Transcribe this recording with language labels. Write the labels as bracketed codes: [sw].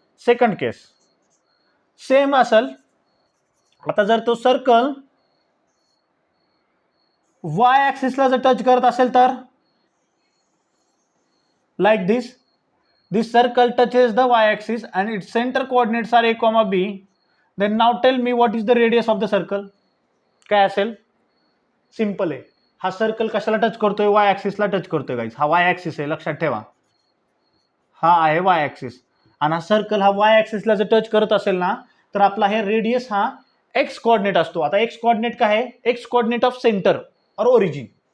[mr] Second केस same असेल. आता जर तो सर्कल वाय ॲक्सिसला जर टच करत असेल तर like this [en] this circle touches the y-axis and its center coordinates are a, b. Then now tell me what is the radius of the circle. [mr] काय असेल. सिंपल आहे. हा सर्कल कशाला टच करतोय वाय ॲक्सिसला टच करतोय गाईज. हा Y axis आहे लक्षात ठेवा. हा आहे वाय ॲक्सिस आणि हा सर्कल हा वाय ॲक्सिसला जर टच करत असेल ना तर आपला हे रेडियस हा एक्स कोऑर्डिनेट असतो. आता एक्स कोऑर्डिनेट काय आहे एक्स कोऑर्डिनेट ऑफ सेंटर और ओरिजिन.